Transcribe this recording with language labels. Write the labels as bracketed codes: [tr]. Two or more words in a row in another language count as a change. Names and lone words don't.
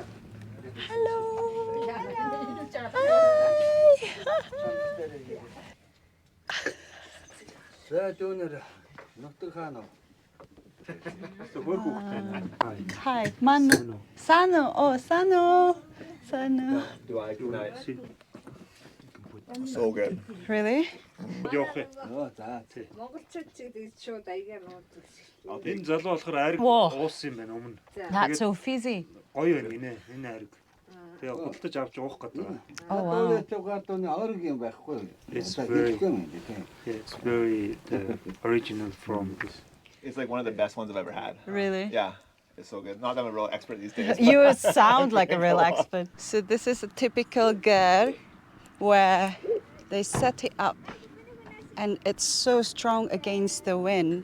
[en] Hello. Hi, Manu. Sanu. Oh, Sanu. Sanu. So good. Really? [mn] Энэ залуу болохоор ариг [en] Wow. [mn] уусан юм байна өмнө. [en] That's so fizzy. [mn] Гоё байна энэ ариг. Тэгээ худалдаж авч уух гэдэг. [en] Oh wow. It's very original from this. It's like one of the best ones I've ever had. Really? Yeah, it's so good. Not that I'm a real expert these days. You sound like a real expert. So this is a typical ger where they set it up and it's so strong against the wind.